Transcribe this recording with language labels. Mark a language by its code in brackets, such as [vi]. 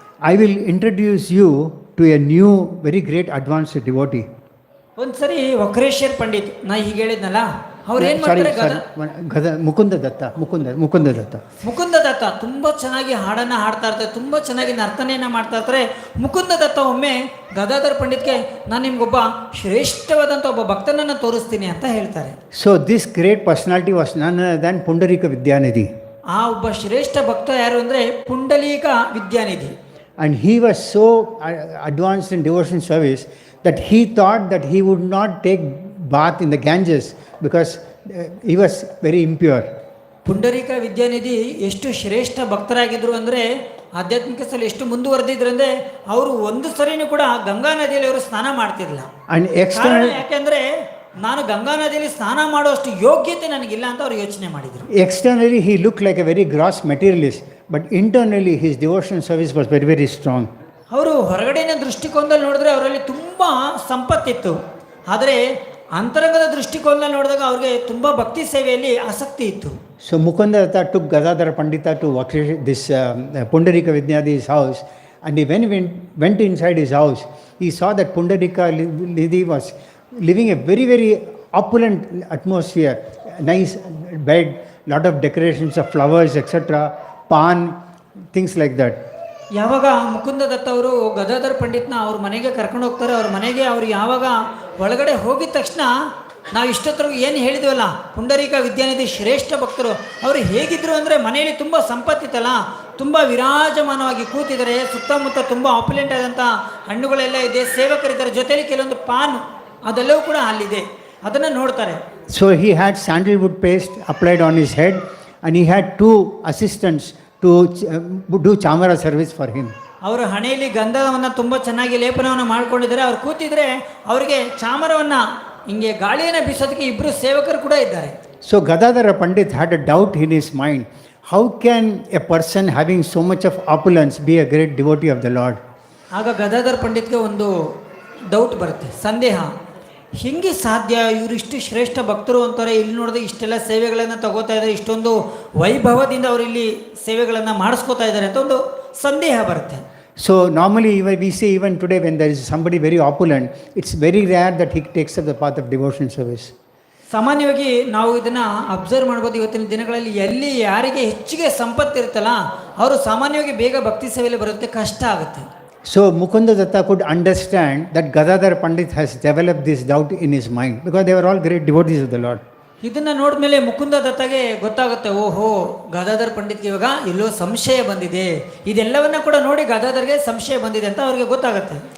[en] I will introduce you to a new, very great advanced devotee. [kn] ಒಂದ್ಸರಿ ವಕ್ರೇಶ್ವರ್ ಪಂಡಿತ್, ನಾ ಹೀಗೆ ಹೇಳಿದ್ನಲ್ಲ, ಅವ್ರು ಏನ್ ಮಾಡ್ತಾರೆ, ಮುಕುಂದ ದತ್ತ. ಮುಕುಂದ ದತ್ತ ತುಂಬಾ ಚೆನ್ನಾಗಿ ಹಾಡನ್ನ ಹಾಡ್ತಾ ಇರ್ತಾರೆ, ತುಂಬಾ ಚೆನ್ನಾಗಿ ನರ್ತನೆಯನ್ನ ಮಾಡ್ತಾ ಇರ್ತಾರೆ. ಮುಕುಂದ ದತ್ತ ಒಮ್ಮೆ ಗದಾಧರ್ ಪಂಡಿತ್ಗೆ ನಾನು ನಿಮ್ಗೊಬ್ಬ ಶ್ರೇಷ್ಠವಾದಂಥ ಒಬ್ಬ ಭಕ್ತನನ್ನ ತೋರಿಸ್ತೀನಿ ಅಂತ ಹೇಳ್ತಾರೆ. [en] So this great personality was none other than Pundarika Vidyanidhi. [kn] ಆ ಒಬ್ಬ ಶ್ರೇಷ್ಠ ಭಕ್ತ ಯಾರು ಅಂದ್ರೆ ಪುಂಡಲೀಕ ವಿದ್ಯಾನಿಧಿ. [en] And he was so advanced in devotion service that he thought that he would not take bath in the Ganges because he was very impure. [kn] ಪುಂಡರೀಕ ವಿದ್ಯಾನಿಧಿ ಎಷ್ಟು ಶ್ರೇಷ್ಠ ಭಕ್ತರಾಗಿದ್ರು ಅಂದರೆ ಆಧ್ಯಾತ್ಮಿಕ ಸ್ಥಳ ಎಷ್ಟು ಮುಂದುವರೆದಿದ್ರು ಅಂದರೆ ಅವರು ಒಂದು ಸರಿನೂ ಕೂಡ ಗಂಗಾ ನದಿಯಲ್ಲಿ ಅವರು ಸ್ನಾನ ಮಾಡ್ತಿರ್ಲಿಲ್ಲ. ಯಾಕೆಂದ್ರೆ ನಾನು ಗಂಗಾ ನದಿಯಲ್ಲಿ ಸ್ನಾನ ಮಾಡುವಷ್ಟು ಯೋಗ್ಯತೆ ನನಗಿಲ್ಲ ಅಂತ ಅವರು ಯೋಚನೆ ಮಾಡಿದರು. [en] Externally he looked like a very gross materialist, but internally his devotion service was very, very strong. [kn] ಅವರು ಹೊರಗಡೆಯ ದೃಷ್ಟಿಕೋನದಲ್ಲಿ ನೋಡಿದ್ರೆ ಅವರಲ್ಲಿ ತುಂಬಾ ಸಂಪತ್ತಿತ್ತು, ಆದರೆ ಅಂತರಂಗದ ದೃಷ್ಟಿಕೋನದಲ್ಲಿ ನೋಡಿದಾಗ ಅವ್ರಿಗೆ ತುಂಬಾ ಭಕ್ತಿ ಸೇವೆಯಲ್ಲಿ ಆಸಕ್ತಿ ಇತ್ತು. [en] So Mukunda Datta took Gadadhar Pandita to this Pundarika Vidyanidi's house, and he went inside his house, he saw that Pundarika Nidhi was living a very, very opulent atmosphere, nice bed, lot of decorations of flowers, etc., pan, things like that. [kn] ಯಾವಾಗ ಮುಕುಂದ ದತ್ತ ಅವರು ಗದಾಧರ್ ಪಂಡಿತ್ನ ಅವ್ರ ಮನೆಗೆ ಕರ್ಕೊಂಡು ಹೋಗ್ತಾರೆ, ಅವ್ರ ಮನೆಗೆ ಅವ್ರು ಯಾವಾಗ ಒಳಗಡೆ ಹೋಗಿದ ತಕ್ಷಣ ನಾವು ಇಷ್ಟೊತ್ತರೂ ಏನು ಹೇಳಿದ್ವಲ್ಲ, ಪುಂಡರೀಕ ವಿದ್ಯಾನಿಧಿ ಶ್ರೇಷ್ಠ ಭಕ್ತರು ಅವರು ಹೇಗಿದ್ರು ಅಂದರೆ ಮನೆಯಲ್ಲಿ ತುಂಬ ಸಂಪತ್ತಿತ್ತಲ್ಲ, ತುಂಬ ವಿರಾಜಮಾನವಾಗಿ ಕೂತಿದ್ದಾರೆ, ಸುತ್ತಮುತ್ತ ತುಂಬ ಆಪುಲೆಂಟ್ ಆದಂಥ ಹಣ್ಣುಗಳೆಲ್ಲ ಇದೆ, ಸೇವಕರಿದ್ದಾರೆ, ಜೊತೆಯಲ್ಲಿ ಕೆಲವೊಂದು ಪಾನ್ ಅದೆಲ್ಲವೂ ಕೂಡ ಅಲ್ಲಿದೆ, ಅದನ್ನು ನೋಡ್ತಾರೆ. [en] So he had sandalwood paste applied on his head, and he had 2 assistants to do chamara service for him. [kn] ಅವರು ಹಣೆಯಲ್ಲಿ ಗಂಧವನ್ನು ತುಂಬ ಚೆನ್ನಾಗಿ ಲೇಪನವನ್ನು ಮಾಡ್ಕೊಂಡಿದ್ದಾರೆ. ಅವ್ರು ಕೂತಿದ್ರೆ ಅವರಿಗೆ ಚಾಮರವನ್ನು ಹಿಂಗೆ ಗಾಳಿಯನ್ನು ಬೀಸೋದಕ್ಕೆ 2 ಸೇವಕರು ಕೂಡ ಇದ್ದಾರೆ. [en] So Gadadhar Pandit had a doubt in his mind, how can a person having so much of opulence be a great devotee of the Lord? [kn] ಆಗ ಗದಾಧರ್ ಪಂಡಿತ್ಗೆ ಒಂದು ಡೌಟ್ ಬರುತ್ತೆ, ಸಂದೇಹ, ಹೆಂಗೆ ಸಾಧ್ಯ, ಇವರು ಇಷ್ಟು ಶ್ರೇಷ್ಠ ಭಕ್ತರು ಅಂತಾರೆ, ಇಲ್ಲಿ ನೋಡಿದ್ರೆ ಇಷ್ಟೆಲ್ಲ ಸೇವೆಗಳನ್ನು ತಗೋತಾ ಇದ್ದಾರೆ, ಇಷ್ಟೊಂದು ವೈಭವದಿಂದ ಅವರು ಇಲ್ಲಿ ಸೇವೆಗಳನ್ನು ಮಾಡಿಸ್ಕೋತಾ ಇದ್ದಾರೆ ಅಂತ ಒಂದು ಸಂದೇಹ ಬರುತ್ತೆ. [en] So normally we say even today when there is somebody very opulent, it's very rare that he takes up the path of devotion service. [kn] ಸಾಮಾನ್ಯವಾಗಿ ನಾವು ಇದನ್ನು ಅಬ್ಸರ್ವ್ ಮಾಡ್ಬೋದು. ಇವತ್ತಿನ ದಿನಗಳಲ್ಲಿ ಎಲ್ಲಿ ಯಾರಿಗೆ ಹೆಚ್ಚಿಗೆ ಸಂಪತ್ತು ಇರುತ್ತಲ್ಲ ಅವರು ಸಾಮಾನ್ಯವಾಗಿ ಬೇಗ ಭಕ್ತಿ ಸೇವೆಯಲ್ಲಿ ಬರೋದಕ್ಕೆ ಕಷ್ಟ ಆಗುತ್ತೆ. [en] So Mukunda Datta could understand that Gadadhar Pandit has developed this doubt in his mind because they were all great devotees of the Lord. [kn] ಇದನ್ನ ನೋಡಿದ್ಮೇಲೆ ಮುಕುಂದ ದತ್ತಗೆ ಗೊತ್ತಾಗುತ್ತೆ, ಓಹೋ ಗದಾಧರ್ ಪಂಡಿತ್ಗೆ ಇವಾಗ ಎಲ್ಲೋ ಸಂಶಯ ಬಂದಿದೆ, ಇದೆಲ್ಲವನ್ನ ಕೂಡ ನೋಡಿ ಗದಾಧರ್ಗೆ ಸಂಶಯ ಬಂದಿದೆ ಅಂತ ಅವ್ರಿಗೆ ಗೊತ್ತಾಗುತ್ತೆ.